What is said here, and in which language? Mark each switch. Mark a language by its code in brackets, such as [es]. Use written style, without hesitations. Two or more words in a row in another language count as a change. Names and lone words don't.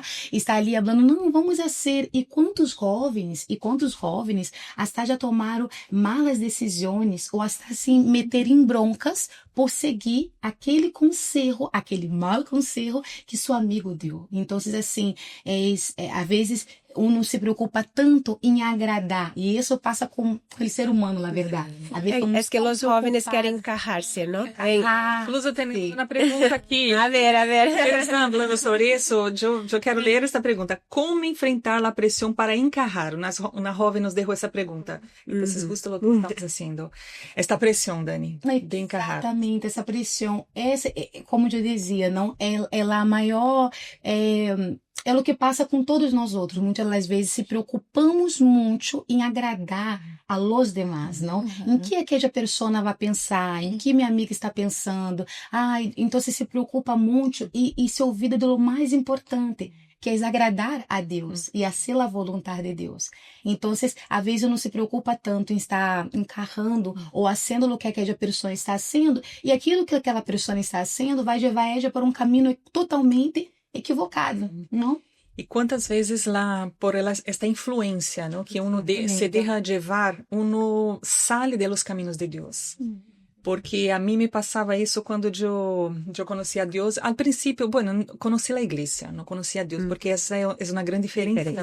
[pt] Está ali falando, não, vamos fazer. E quantos jovens até já tomaram malas decisões, ou até assim, meter em broncas por seguir aquele conselho, aquele mau conselho que seu amigo deu. Então, assim, às vezes não se preocupa tanto em agradar, e isso passa com o ser humano, na verdade. Às vezes, [es] Es que los jóvenes quieren encajarse, ¿no? Incluso tenemos una pregunta aquí. A ver. Ustedes están hablando sobre eso. Yo quiero leer esta pregunta. ¿Cómo enfrentar la presión para encajar? Una joven nos dejó esa pregunta. Entonces, justo lo que estamos haciendo. Esta presión, Dani, de encajar. [pt] Exatamente, essa pressão. Como eu dizia, não é a maior. É o que passa com todos nós outros. Muitas das vezes se preocupamos muito em agradar [es] a los demás, [pt] não? Em que aquela pessoa vai pensar, em que minha amiga está pensando. Então você se preocupa muito e se olvida do mais importante, que é agradar a Deus e fazer a vontade de Deus. Então, às vezes, não se preocupa tanto em estar encarrando ou fazendo o que aquela pessoa está fazendo, e aquilo que aquela pessoa está fazendo vai levar ela para um caminho totalmente equivocado, não? [es] Y cuántas veces por esta influencia, ¿no? Que uno se deja llevar, uno sale de los caminos de Dios. Porque a mí me pasaba eso cuando yo conocí a Dios. Al principio, bueno, conocí la iglesia, no conocí a Dios, porque esa es una gran diferencia también.